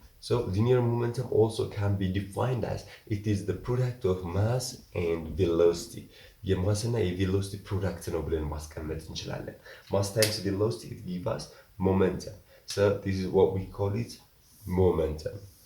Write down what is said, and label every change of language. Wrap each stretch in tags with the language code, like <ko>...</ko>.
<en>So linear momentum also can be defined as it is the product of mass and velocity.</en> <am>የማስና የቬሎሲቲ ፕሮዳክት ነው ብለን ማስቀመጥ እንችላለን።</am> <en>mass times velocity it gives us momentum. So this is what we call it momentum.</en>